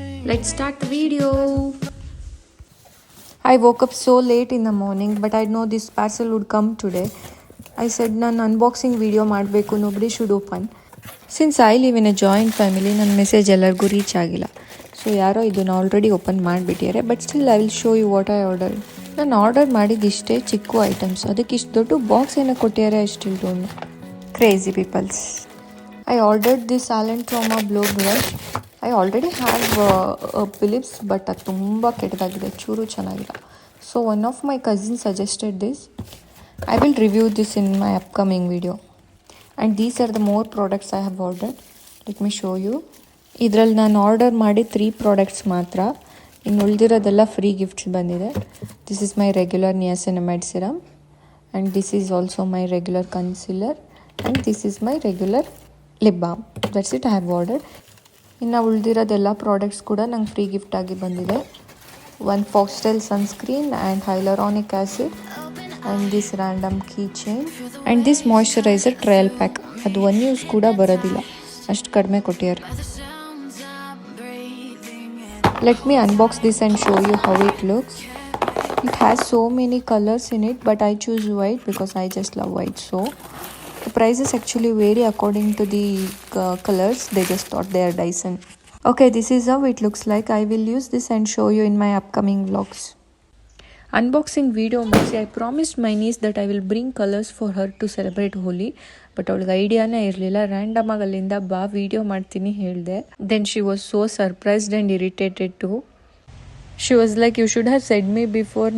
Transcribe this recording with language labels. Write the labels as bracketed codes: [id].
[en] Let's start the video. I woke up so late in the morning, but I know this parcel would come today. I said [kn] ನಾನು unboxing video ಮಾಡಬೇಕು, [en] nobody should open. Since I live in a joint family, [kn] ನನ್ನ message ಎಲ್ಲರಿಗೂ reach ಆಗಿಲ್ಲ. [en] so [kn] ಯಾರೋ ಇದನ್ನು already open ಮಾಡಿಬಿಟ್ಟಿದ್ದಾರೆ. [en] But still I will show you what I order. [kn] ನಾನು order ಮಾಡಿದ್ದು ಇಷ್ಟೇ ಚಿಕ್ಕ ಐಟಮ್ಸ್, ಅದಕ್ಕೆ ಇಷ್ಟು ದೊಡ್ಡ ಬಾಕ್ಸ್ ಏನೋ ಕೊಟ್ಟಿದ್ದಾರೆ. [en] I still don't know. Crazy peoples. I ordered this Allen Trauma blow brush. I already have Philips, but [kn] ಅದು ತುಂಬ ಕೆಟ್ಟದಾಗಿದೆ, ಚೂರು ಚೆನ್ನಾಗಿಲ್ಲ. [en] So one of my cousin suggested this. I will review this in my upcoming video. And these are the more products I have ordered. Let me show you. [kn] ಇದರಲ್ಲಿ ನಾನು order ಮಾಡಿ 3 products ಮಾತ್ರ, ಇನ್ನು ಉಳಿದಿರೋದೆಲ್ಲ ಫ್ರೀ ಗಿಫ್ಟ್ಸ್ ಬಂದಿದೆ. [en] This is my regular niacinamide serum, and this is also my regular concealer, and this is my regular lip balm. That's it I have order. [kn] ಇನ್ನು ಉಳಿದಿರೋದೆಲ್ಲ products ಕೂಡ ನಂಗೆ free gift ಆಗಿ ಬಂದಿದೆ. [en] One Foxtale sunscreen and hyaluronic acid, and this random key chain, and this moisturiser trial pack. [kn] ಅದು one use ಕೂಡ ಬರೋದಿಲ್ಲ, ಅಷ್ಟು ಕಡಿಮೆ ಕೊಟ್ಟಿದ್ದಾರೆ. [en] Let me unbox this and show you how it looks. It has so many colours in it, but I choose white because I just love white. So the prices actually vary according to the colors. They just thought they are Dyson. Okay, this is how it looks like. I will use this and show you in my upcoming vlogs. [kn] Unboxing video ಮುಗಿಸಿ [en] I promised my niece that I will bring colours for her to celebrate Holi. [kn] But ಅವಳಿಗೆ ಐಡಿಯಾನೇ ಇರಲಿಲ್ಲ. Random ಆಗಿ ಅಲ್ಲಿಂದ ಬಾ video ಮಾಡ್ತೀನಿ ಹೇಳಿದೆ. [en] Then she was so surprised and irritated too. She was like, you should have said me before.